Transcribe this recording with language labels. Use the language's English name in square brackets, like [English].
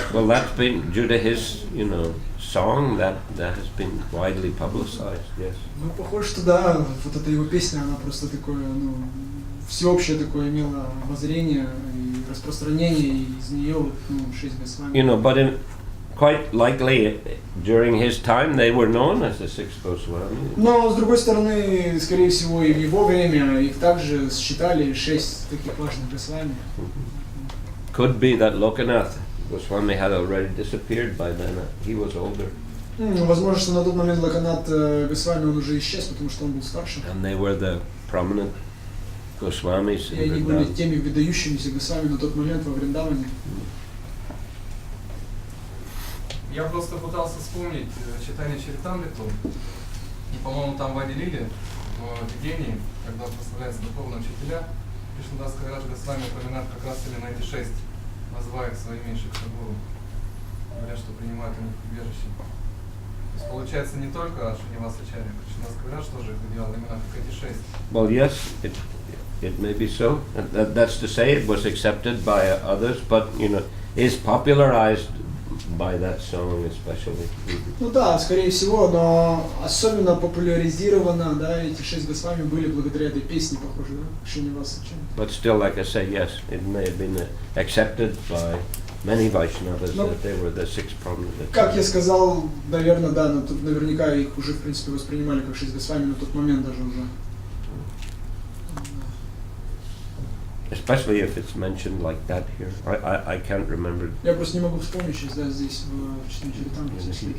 [English] Well, that's been due to his, song that has been widely publicized. Yes. [Russian] Ну, похоже, что да, вот эта его песня, она просто такое, ну, всеобщее такое имела обозрение и распространение, и из нее вот, 6 Госвами. [English] But quite likely during his time they were known as the 6 Goswamis. [Russian] Но, с другой стороны, скорее всего, и в его время их также считали 6 таких важных Госвами. [English] Could be that Lokanath Goswami had already disappeared by then. He was older. [Russian] Возможно, что на тот момент Локанат Госвами он уже исчез, потому что он был старше. [English] And they were the prominent Goswamis [Russian] И они [English] in [Russian] были [English] Vrindavan. [Russian] теми выдающимися Госвами на тот момент во Вриндаване. Я просто пытался вспомнить читание Чаритамриту, и, по-моему, там в Ади-лиле, в видении, когда прославляются духовные учителя, Кришнадас Кавирадж Госвами упоминает как раз именно эти 6, называя их своими шикшагуру, говорят, что принимают у них убежище. То есть получается не только Шринивасачарья, Кришнадас Кавирадж тоже их выделял, именно как эти 6. [English] Well, yes, it may be so. That's to say, it was accepted by others, but is popularized by that song especially. [Russian] Ну да, скорее всего, но особенно популяризировано, да, эти 6 Госвами были благодаря этой песне, похоже, да, Шринивасачарья. [English] But still, like I say, yes, it may have been accepted by many Vaishnavas that they were the 6 prominent. [Russian] Как я сказал, наверное, да, но тут наверняка их уже, в принципе, воспринимали как 6 Госвами на тот момент даже уже. [English] Especially if it's mentioned like that here. I can't remember. [Russian] Я просто не могу вспомнить сейчас, да, здесь в чтении Чаритамриты